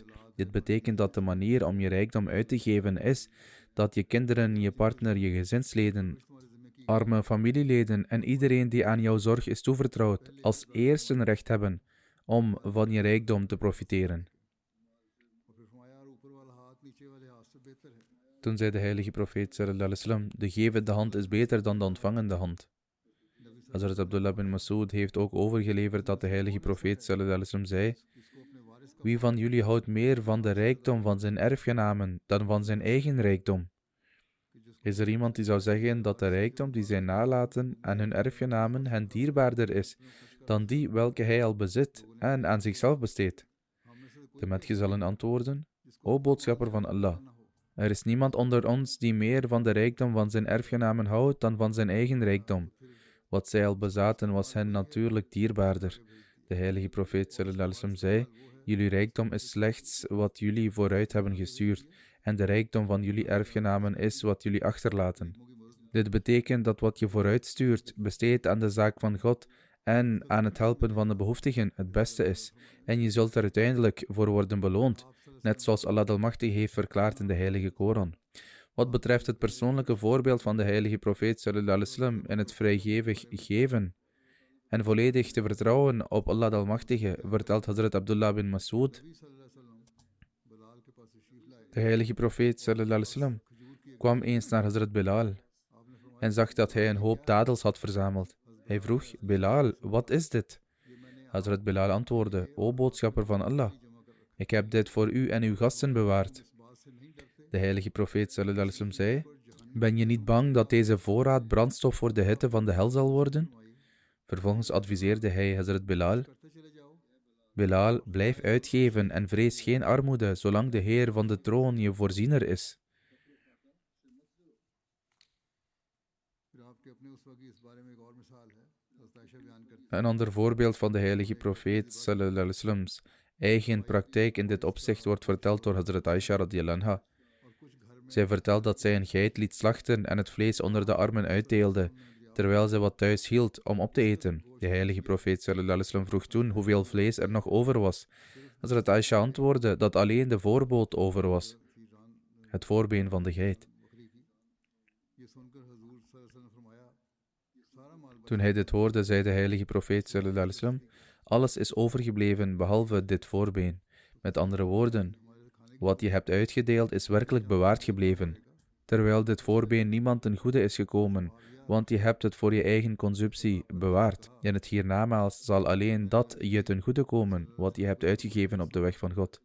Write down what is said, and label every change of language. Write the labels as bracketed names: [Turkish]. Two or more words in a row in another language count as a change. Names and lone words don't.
[Dutch] Dit betekent dat de manier om je rijkdom uit te geven is dat je kinderen, je partner, je gezinsleden, arme familieleden en iedereen die aan jouw zorg is toevertrouwd, als eerste een recht hebben om van je rijkdom te profiteren. Toen zei de heilige profeet [Arabic] صلى الله عليه وسلم: [Dutch] de gevende hand is beter dan de ontvangende hand. Hazrat Abdullah bin Mas'ud heeft ook overgeleverd dat de heilige profeet [Arabic] صلى الله عليه وسلم [Dutch] zei: wie van jullie houdt meer van de rijkdom van zijn erfgenamen dan van zijn eigen rijkdom? Is er iemand die zou zeggen dat de rijkdom die zij nalaten aan hun erfgenamen hen dierbaarder is dan die welke hij al bezit en aan zichzelf besteedt? De metgezellen antwoorden: O boodschapper van Allah, er is niemand onder ons die meer van de rijkdom van zijn erfgenamen houdt dan van zijn eigen rijkdom. Wat zij al bezaten was hen natuurlijk dierbaarder. De heilige profeet [Arabic] صلى الله عليه وسلم [Dutch] zei: jullie rijkdom is slechts wat jullie vooruit hebben gestuurd, en de rijkdom van jullie erfgenamen is wat jullie achterlaten. Dit betekent dat wat je vooruit stuurt, besteedt aan de zaak van God en aan het helpen van de behoeftigen het beste is, en je zult er uiteindelijk voor worden beloond, net zoals Allah de Almachtige heeft verklaard in de heilige Koran. Wat betreft het persoonlijke voorbeeld van de heilige profeet [Arabic] صلى الله عليه وسلم [Dutch] en het vrijgevig geven en volledig te vertrouwen op Allah de Almachtige, vertelt Hazrat Abdullah bin Mas'ud: de heilige profeet [Arabic] صلى الله عليه وسلم [Dutch] kwam eens naar Hazrat Bilal en zag dat hij een hoop dadels had verzameld. Hij vroeg: Bilal, wat is dit? Hazrat Bilal antwoordde: O boodschapper van Allah, ik heb dit voor u en uw gasten bewaard. De heilige profeet [Arabic] صلى الله عليه وسلم [Dutch] zei: ben je niet bang dat deze voorraad brandstof voor de hitte van de hel zal worden? Vervolgens adviseerde hij Hazrat Bilal: Bilal, blijf uitgeven en vrees geen armoede, zolang de Heer van de troon je voorziener is. Een ander voorbeeld van de heilige profeet [Arabic] صلى الله عليه وسلم's [Dutch] eigen praktijk in dit opzicht wordt verteld door Hazrat Aisha [Arabic] رضي الله عنها. [Dutch] Zij vertelt dat zij een geit liet slachten en het vlees onder de armen uitdeelde, terwijl zij wat thuis hield om op te eten. De heilige profeet [Arabic] صلى الله عليه وسلم [Dutch] vroeg toen hoeveel vlees er nog over was. Hazrat Aisha antwoordde dat alleen de voorboot over was, het voorbeen van de geit. Toen hij dit hoorde, zei de heilige profeet [Arabic] صلى الله عليه وسلم: [Dutch] alles is overgebleven behalve dit voorbeen. Met andere woorden, wat je hebt uitgedeeld is werkelijk bewaard gebleven, terwijl dit voorbeen niemand ten goede is gekomen, want je hebt het voor je eigen consumptie bewaard. In het hiernamaals zal alleen dat je ten goede komen, wat je hebt uitgegeven op de weg van God.